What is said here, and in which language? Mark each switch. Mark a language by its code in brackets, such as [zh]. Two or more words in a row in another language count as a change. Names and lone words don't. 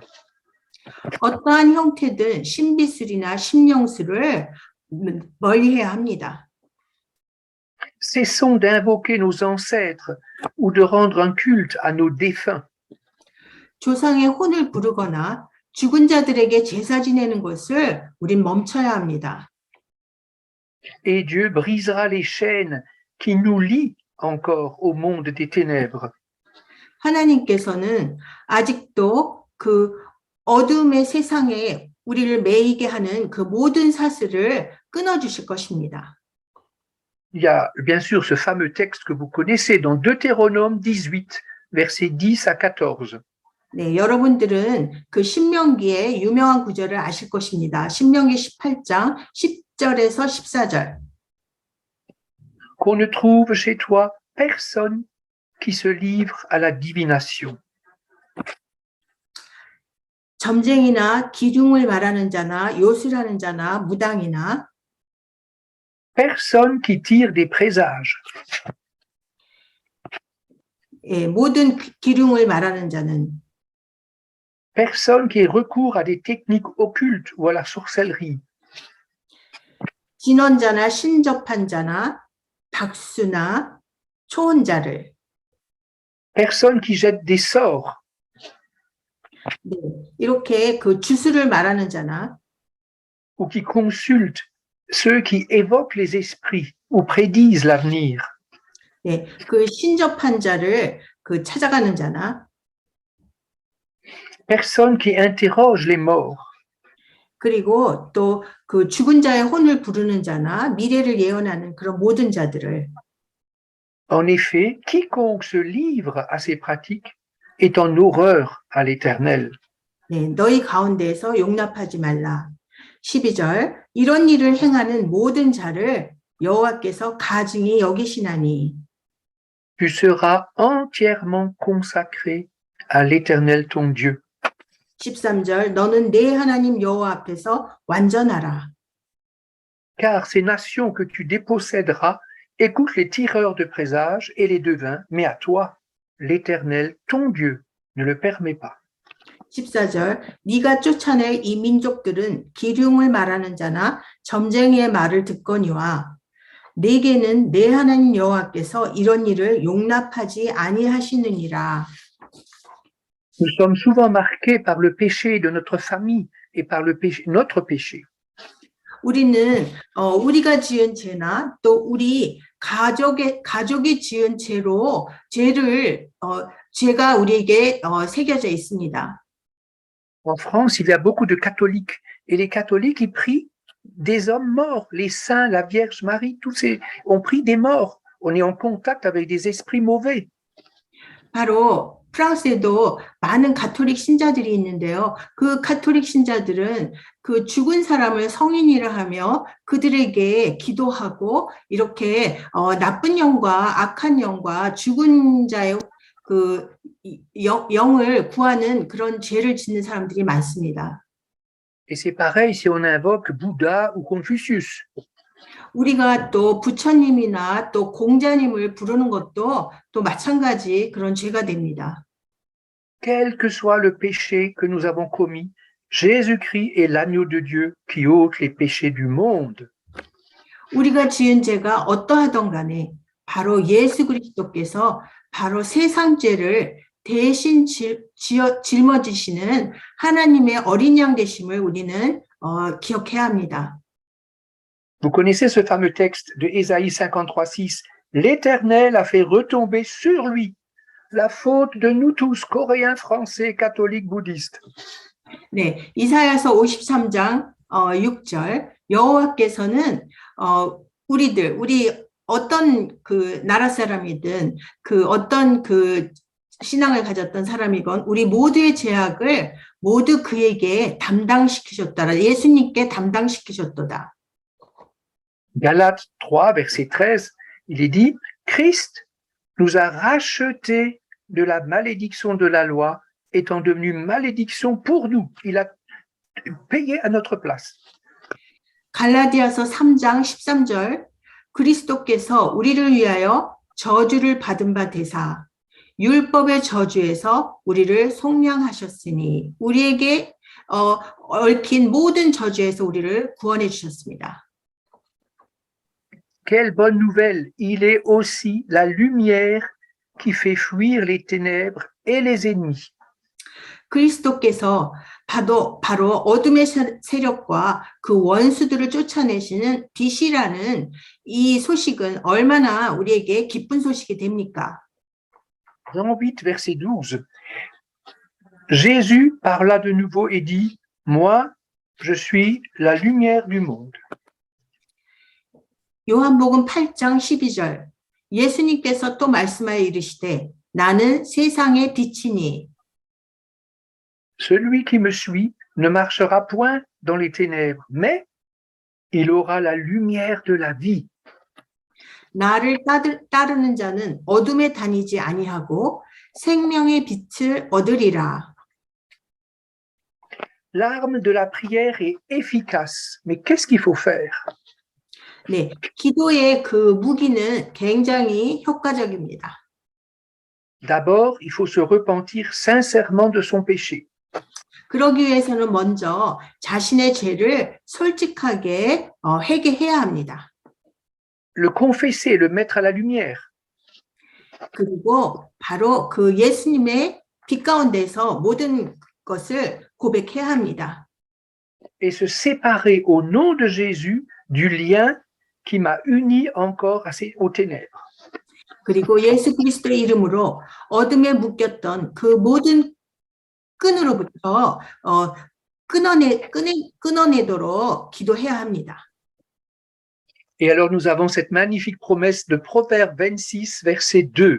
[ko] 어떠한 형태든 신비술이나 심령술을 멀리해야 합니다. [fr] cessons d'invoquer nos ancêtres ou de rendre un culte à nos défunts. [ko] 조상의 혼을 부르거나 죽은 자들에게 제사 지내는 것을 우린 멈춰야 합니다. [fr] Et Dieu brisera les chaînes qui nous lient encore au monde des ténèbres. [ko] 하나님께서는 아직도 그 어둠의 세상에 우리를 매이게 하는 그 모든 사슬을 끊어주실 것입니다. [fr] Il y a bien sûr ce fameux texte que vous connaissez dans Deutéronome 18, versets 10 à 14. [ko] 네, 여러분들은 그 신명기의 유명한 구절을 아실 것입니다. 신명기 18장 10절에서 14절. [fr] Qu'on ne trouve chez toi personne qui se livre à la divination. [ko] 점쟁이나 기둥을 말하는 자나 요술하는 자나 무당이나 [fr] Personne qui tire des présages. [ko] 예, 모든 기둥을 말하는 자는 [fr] Personne qui ait recours à des techniques occultes ou à la sorcellerie. [ko] 진언자나 신접한 자나 박수나 초혼자를 [fr] Personne qui jette des sorts. [ko] 네, 이렇게 그 주술을 말하는 자나 [fr] Ou qui consulte ceux qui évoquent les esprits ou prédisent l'avenir. [ko] 네, 그 신접한 자를 그 찾아가는 자나 [fr] Personne qui interroge les morts. [ko] 그리고 또 그 죽은 자의 혼을 부르는 자나 미래를 예언하는 그런 모든 자들을 [fr] En effet, quiconque se livre à ces pratiques est en horreur à l'Éternel. [ko] 네, 너희 가운데에서 용납하지 말라. 12절 이런 일을 행하는 모든 자를 여호와께서 가증히 여기시나니 [fr] Tu seras entièrement consacré à l'Éternel ton Dieu. [ko] 13절 너는 내 하나님 여호와 앞에서 완전하라. [fr] Car ces nations que tu déposséderas écoutent les tireurs de présages et les devins, mais à toi, l'Éternel ton Dieu ne le permet pas. [ko] 14절 네가 쫓아낼 이 민족들은 기륭을 말하는 자나 점쟁이의 말을 듣거니와 내게는 내 하나님 여호와께서 이런 일을 용납하지 아니하시느니라. [fr] Nous sommes souvent marqués par le péché de notre famille et par le péché, notre péché. [ko] 우리는 우리가 지은 죄나 또 우리 가족이 지은 죄가 우리에게 새겨져 있습니다. [fr] En France, il y a beaucoup de catholiques et les catholiques, ils prient des hommes morts, les saints, la Vierge Marie, tous ces ont pris des morts. On est en contact avec des esprits mauvais. [ko] 바로 프랑스에도 많은 가톨릭 신자들이 있는데요. 그 가톨릭 신자들은 그 죽은 사람을 성인이라 하며 그들에게 기도하고 이렇게 나쁜 영과 악한 영과 죽은 자의 그 영을 구하는 그런 죄를 짓는 사람들이 많습니다. [fr] Et c'est pareil si on invoque Bouddha ou Confucius. [ko] 우리가 또 부처님이나 또 공자님을 부르는 것도 또 마찬가지 그런 죄가 됩니다. [fr] Quel que soit le péché que nous avons commis, Jésus-Christ est l'agneau de Dieu qui ôte les péchés du monde. [ko] 우리가 지은 죄가 어떠하던 간에 바로 예수 그리스도께서 바로 세상 죄를 대신 짊어지시는 하나님의 어린 양 되심을 우리는 기억해야 합니다. [fr] Vous connaissez ce fameux texte de Ésaïe 53:6. L'Éternel a fait retomber sur lui la faute de nous tous, Coréens, Français, catholiques, bouddhistes. [ko] 네, 이사야서 53장 6절 여호와께서는 우리 어떤 그 나라 사람이든 그 어떤 그 신앙을 가졌던 사람이건 우리 모두의 죄악을 모두 그에게 담당시키셨더라. 예수님께 담당시키셨도다. [fr] Galates 3, verset 13, il est dit, Christ nous a rachetés de la malédiction de la loi, étant devenu malédiction pour nous. Il a payé à notre place. [ko] 갈라디아서 3장 13절 그리스도께서 우리를 위하여 저주를 받은 바 되사 율법의 저주에서 우리를 속량하셨으니 우리에게 얽힌 모든 저주에서 우리를 구원해 주셨습니다. [fr] Quelle bonne nouvelle! Il est aussi la lumière qui fait fuir les ténèbres et les ennemis. 그리스도께서 바로 어둠의 세력과 그 원수들을 쫓아내시는 빛이라는 이 소식은 얼마나 우리에게 기쁜 소식이 됩니까? Jean 8, verset 12. Jésus parla de nouveau et dit, moi, je suis la lumière du monde. [ko] 요한복음 8장 12절 예수님께서 또 말씀하여 이르시되 나는 세상의 빛이니 [fr] Celui qui me suit ne marchera point dans les ténèbres, mais il aura la lumière de la vie. [ko] 나를 따르는 자는 어둠에 다니지 아니하고 생명의 빛을 얻으리라. [fr] L'arme de la prière est efficace, mais qu'est-ce qu'il faut faire? [ko] 네, 기도의 그 무기는 굉장히 효과적입니다. [fr] D'abord, il faut se repentir sincèrement de son péché. [ko] 그러기 위해서는 먼저 자신의 죄를 솔직하게 회개해야 합니다. [fr] Le confesser, le mettre à la lumière. [ko] 그리고 바로 그 예수님의 빛 가운데서 모든 것을 고백해야 합니다. [fr] Et se séparer au nom de Jésus du lien qui m'a uni encore aux ténèbres. [ko] 그리고 예수 그리스도의 이름으로 어둠에 묶였던 그 모든 끈으로부터 끊어내도록 기도해야 합니다. [fr] Et alors nous avons cette magnifique promesse de Proverbe 26, verset 2.